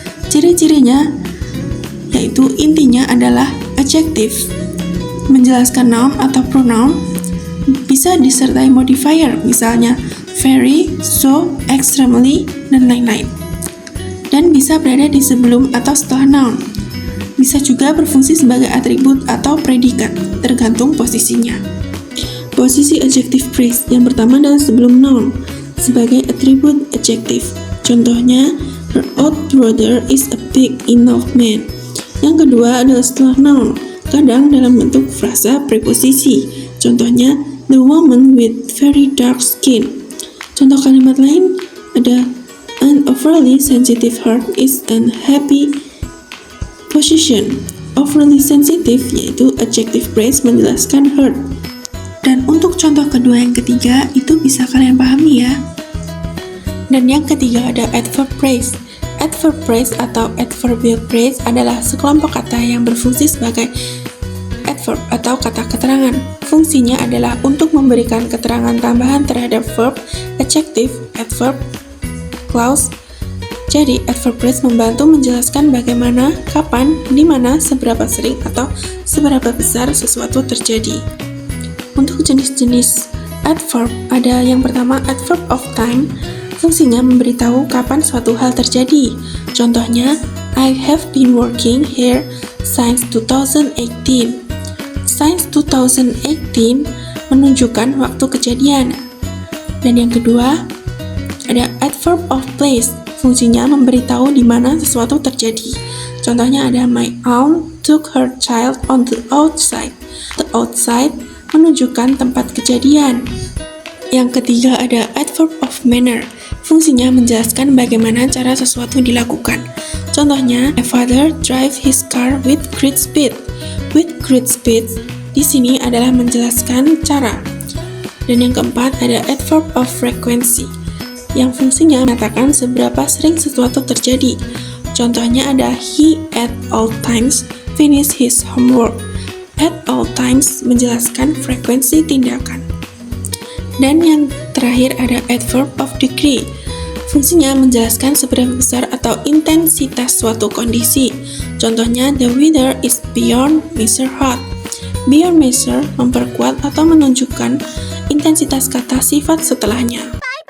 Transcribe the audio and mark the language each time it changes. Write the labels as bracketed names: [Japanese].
[Indonesian] Ciri-cirinya yaitu intinya adalah adjektif, menjelaskan noun atau pronoun, bisa disertai modifier, misalnya very, so, extremely, dan lain-lain, dan bisa berada di sebelum atau setelah noun. Bisa juga berfungsi sebagai atribut atau predikat, tergantung posisinya. Posisi adjective phrase yang pertama adalah sebelum noun, sebagai atribut adjektif. [English] Contohnya, her old brother is a big enough man. [Indonesian] Yang kedua adalah setelah noun, kadang dalam bentuk frasa preposisi. [English] Contohnya, the woman with very dark skin. [Indonesian] Contoh kalimat lain ada [English] an overly sensitive heart is an happy position. [Indonesian] Overly sensitive yaitu adjective phrase menjelaskan heart. Dan untuk contoh kedua yang ketiga itu bisa kalian pahami ya. Dan yang ketiga ada adverb phrase. Adverb phrase atau adverbial phrase adalah sekelompok kata yang berfungsi sebagai adverb atau kata keterangan. Fungsinya adalah untuk memberikan keterangan tambahan terhadap verb, adjective, adverb, clause. Jadi, adverb phrase membantu menjelaskan bagaimana, kapan, di mana, seberapa sering, atau seberapa besar sesuatu terjadi. Untuk jenis-jenis adverb, ada yang pertama adverb of time. Fungsinya memberitahu kapan suatu hal terjadi. [English] Contohnya, I have been working here since 2018. [Indonesian] Since 2018 menunjukkan waktu kejadian. Dan yang kedua, ada adverb of place. Fungsinya memberitahu di mana sesuatu terjadi. Contohnya ada [English] my aunt took her child on the outside. [Indonesian] The outside menunjukkan tempat kejadian. Yang ketiga ada adverb of manner. Fungsinya menjelaskan bagaimana cara sesuatu dilakukan. [English] Contohnya, my father drive his car with great speed. [Indonesian] With great speed di sini adalah menjelaskan cara. Dan yang keempat ada adverb of frequency, yang fungsinya mengatakan seberapa sering sesuatu terjadi. Contohnya ada [English] he at all times finish his homework. [Indonesian] At all times menjelaskan frekuensi tindakan. Dan yang terakhir ada adverb of degree. Fungsinya menjelaskan seberapa besar atau intensitas suatu kondisi. [English] Contohnya, the weather is beyond measure hot. [Indonesian] Beyond measure memperkuat atau menunjukkan intensitas kata sifat setelahnya.